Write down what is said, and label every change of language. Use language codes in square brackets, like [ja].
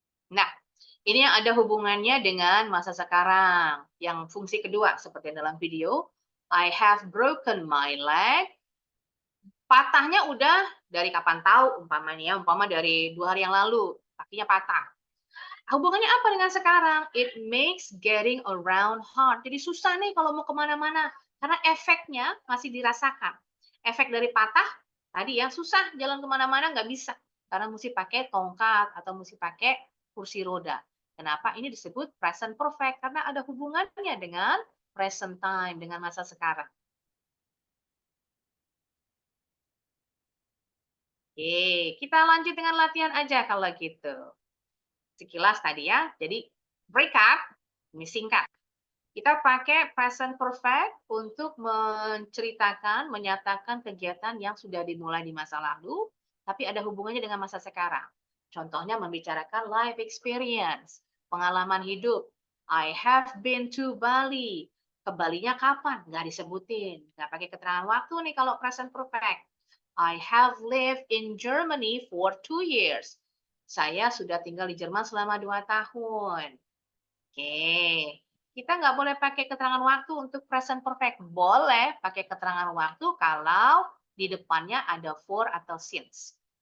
[id] Nah, ini yang ada hubungannya dengan masa sekarang. Yang fungsi kedua, seperti dalam video. [en] I have broken my leg. [id] Patahnya udah dari kapan tahu, umpama dari 2 hari yang lalu. Kakinya patah. Hubungannya apa dengan sekarang? [en] It makes getting around hard. [id] Jadi susah nih kalau mau kemana-mana. Karena efeknya masih dirasakan. Efek dari patah, tadi ya susah jalan kemana-mana nggak bisa. Karena mesti pakai tongkat atau mesti pakai kursi roda. Kenapa? Ini disebut present perfect. Karena ada hubungannya dengan present time, dengan masa sekarang. Oke, kita lanjut dengan latihan aja kalau gitu. Sekilas tadi ya, jadi break up, ini singkat. Kita pakai present perfect untuk menceritakan, menyatakan kegiatan yang sudah dimulai di masa lalu, tapi ada hubungannya dengan masa sekarang. Contohnya membicarakan life experience, pengalaman hidup. [en] I have been to Bali. [id] Ke Balinya kapan? Nggak disebutin. Nggak pakai keterangan waktu nih kalau present perfect. [en] I have lived in Germany for 2 years. [id] Saya sudah tinggal di Jerman selama 2 tahun. Oke. Kita nggak boleh pakai keterangan waktu untuk present perfect. Boleh pakai keterangan waktu kalau di depannya ada for atau since.